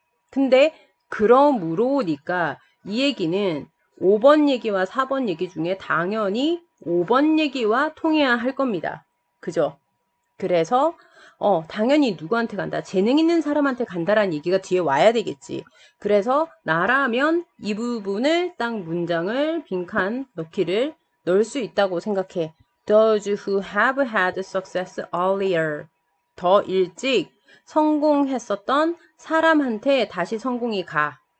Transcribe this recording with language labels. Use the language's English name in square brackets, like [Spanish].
[Korean] 근데 그러므로니까 이 얘기는 5번 얘기와 4번 얘기 중에 당연히 5번 얘기와 통해야 할 겁니다. 그죠? 그래서 당연히 누구한테 간다? 재능 있는 사람한테 간다라는 얘기가 뒤에 와야 되겠지. 그래서 나라면 이 부분을 딱 문장을 빈칸 넣을 수 있다고 생각해. [English] Those who have had success earlier. [Korean] 더 일찍 성공했었던 사람한테 다시 성공이 가.